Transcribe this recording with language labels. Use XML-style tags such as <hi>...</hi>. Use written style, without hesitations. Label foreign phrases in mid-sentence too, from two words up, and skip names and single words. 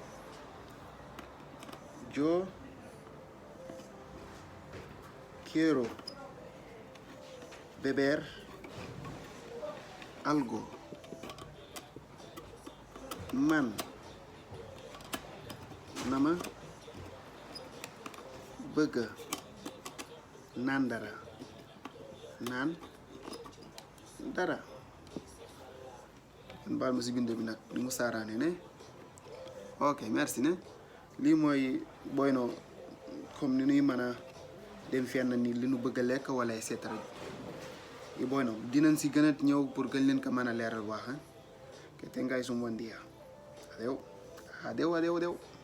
<es>Yo quiero beber algo.</es> <wo>Man nama bëgg naan dara baal ma si bind bi nag ni mu saaraane ne</wo> <fr>ok merci</fr> <wo>ne lii mooy boyno comme ni nuy mën a dem fenn ni li nu bëgg a lekk wala et cetera y boyno dinañ si gën a ñëw pour gën leen ko mën a leeral wax</wo> <es>que tengáis un buen día adeu</es>